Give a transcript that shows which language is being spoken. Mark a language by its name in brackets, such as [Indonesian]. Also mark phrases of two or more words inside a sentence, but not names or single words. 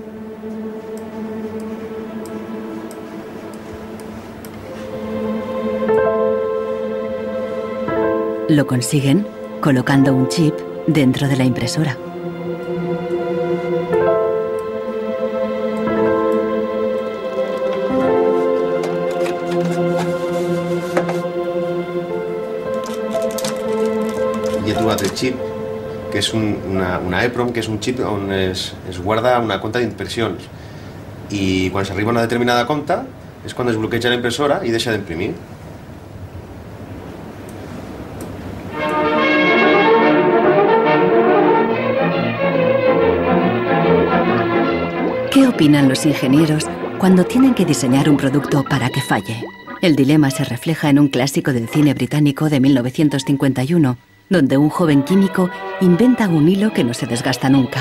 [Spanish] Lo consiguen colocando un chip dentro de la impresora. [Catalan] Hi ha trobat el xip, que és una EEPROM, que és un xip on es guarda una compta d'impressions. I quan s'arriba a una determinada compta és quan es bloqueja la impressora i deixa d'imprimir. [Spanish] ¿Qué opinan los ingenieros cuando tienen que diseñar un producto para que falle? El dilema se refleja en un clásico del cine británico de 1951, donde un joven químico inventa un hilo que no se desgasta nunca.